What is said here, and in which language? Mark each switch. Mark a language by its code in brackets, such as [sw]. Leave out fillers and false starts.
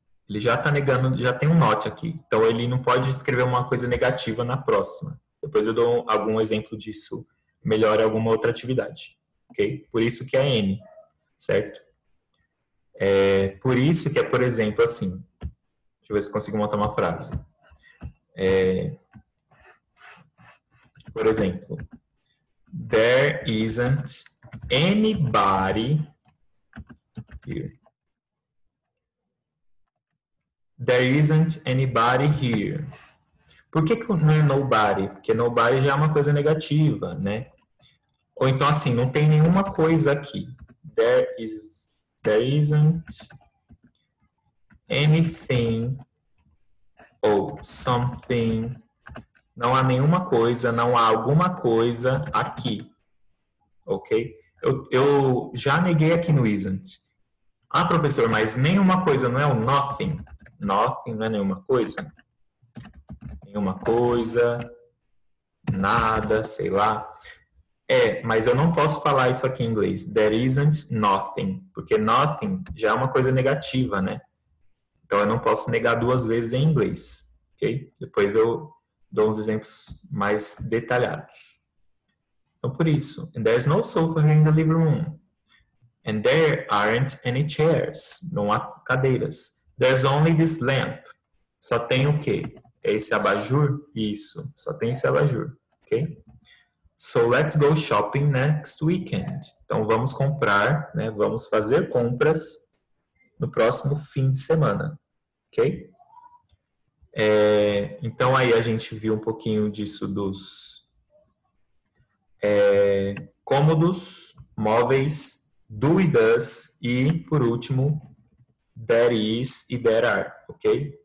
[pt] Ele já está negando, já tem um note aqui. Então, ele não pode escrever uma coisa negativa na próxima. Depois eu dou algum exemplo disso melhor em alguma outra atividade. Ok? Por isso que é N, certo? Por isso que é, por exemplo, assim. Deixa eu ver se consigo montar uma frase. Por exemplo, [en] there isn't anybody here. There isn't anybody here. [pt] Por que não é nobody? Porque nobody já é uma coisa negativa, né? Ou então assim, não tem nenhuma coisa aqui. [en] There isn't anything ou something. [pt] Não há nenhuma coisa, não há alguma coisa aqui. Ok? Eu já neguei aqui no isn't. Ah, professor, mas nenhuma coisa não é o nothing? Nothing não é nenhuma coisa? Nenhuma coisa, nada, sei lá. Mas eu não posso falar isso aqui em inglês. [en] There isn't nothing. [pt] Porque nothing já é uma coisa negativa, né? Então eu não posso negar duas vezes em inglês. Ok? Depois eu dou uns exemplos mais detalhados. Então por isso. [en] And there's no sofa here in the living room. And there aren't any chairs. [pt] Não há cadeiras. [en] There's only this lamp. [pt] Só tem o quê? Esse abajur? Isso. Só tem esse abajur. Ok? [en] So let's go shopping next weekend. [pt] Então vamos comprar, né? Vamos fazer compras no próximo fim de semana. Ok? Então aí a gente viu um pouquinho disso dos cômodos, móveis, do e does e, por último, there is e there are, ok?